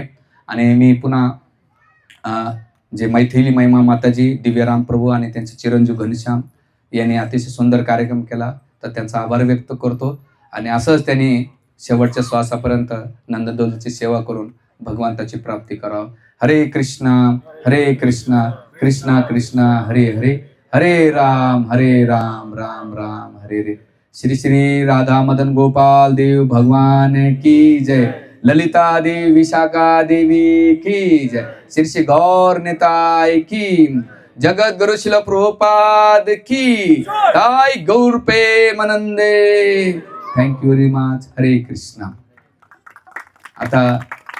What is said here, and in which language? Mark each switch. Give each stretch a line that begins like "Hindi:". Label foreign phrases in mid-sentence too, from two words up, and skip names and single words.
Marathi: आणि मी पुन्हा जे मैथिली महिमा माताजी, दिव्यराम प्रभू आणि त्यांचे चिरंजीव घनश्याम यांनी अतिशय सुंदर कार्यक्रम केला, तर त्यांचा आभार व्यक्त करतो. आणि असंच त्यांनी शेवटच्या श्वासापर्यंत नंददोलची सेवा करून भगवंताची प्राप्ती करावं.
Sanskrit: हरे कृष्णा कृष्णा कृष्णा हरे हरे, हरे राम राम राम हरे हरे.
Hindi: श्री श्री राधा मदन गोपाल देव भगवान की जय. ललिता देवी विशाखा देवी की जय. श्री श्री गौर निताय की. जगत गुरु शिल प्रभुपाद की.
Bangla: ताई गौर प्रेमानंदे.
English: thank you very much.
Sanskrit: हरे कृष्णा.
Marathi: आता